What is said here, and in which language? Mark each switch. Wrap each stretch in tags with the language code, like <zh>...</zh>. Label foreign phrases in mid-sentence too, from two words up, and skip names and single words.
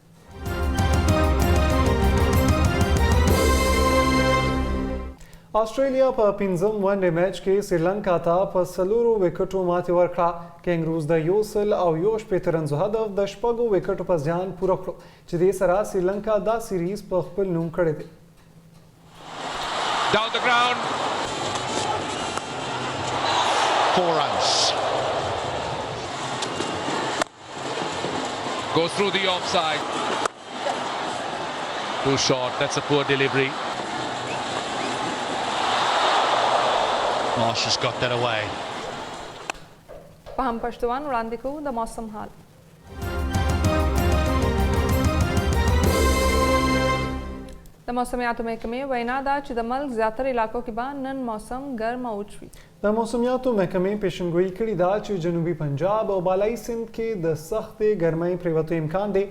<ps>آسټرالیا په 5م ون ډے میچ کې سریلانکا ته په 4 وکټو ماتې ورکړه. کینګروز د 160 رنزو هدف د 6 وکټو په زیان پوره کړو چې دې سره سریلانکا دا سیریز په خپل نوم کړی دی.</ps> <en>Down the ground. 4 runs. Goes through the offside. Too short. That's a poor delivery. Marsh has got that away.</en> <ps>په هم پښتوان وړاندې کوو د موسم حال. د موسمیاتو محکمې وینا ده چې د ملک زیاتره علاقو کې به نن موسم ګرم او وچ وي. د موسمیاتو محکمې پیشنګویي کړې ده چې جنوبي پنجاب او بالایي سند کې د سختې ګرمۍ پریوتو امکان دی.</ps>